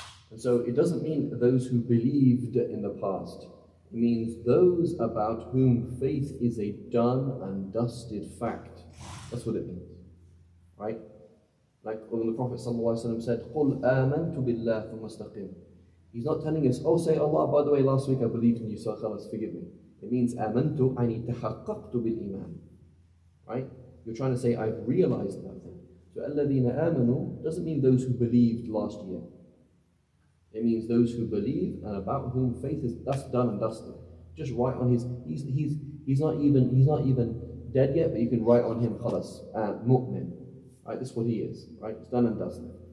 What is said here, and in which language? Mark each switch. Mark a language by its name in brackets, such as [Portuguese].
[English] And so it doesn't mean those who believed in the past. It means those about whom faith is a done and dusted fact. That's what it means. Right? Like when the Prophet ﷺ said, [Arabic] قُلْ آمَنْتُ بِاللَّهِ ثُمَّ اسْتَقِمْ. [English] He's not telling us, oh, say Allah, by the way, last week I believed in you, so khalas, forgive me. It means [Arabic] آمَنْتُ, أَنِي تَحَقَّقْتُ بِالْإِيمَانِ. [English] Right? You're trying to say, I've realized that thing. So [Arabic] الَّذِينَ آمَنُوا [English] doesn't mean those who believed last year. It means those who believe and about whom faith is done and dusted. Just write on his. He's not even dead yet, but you can write on him khalas, mu'min. Right, this is what he is. Right, it's done and dusted.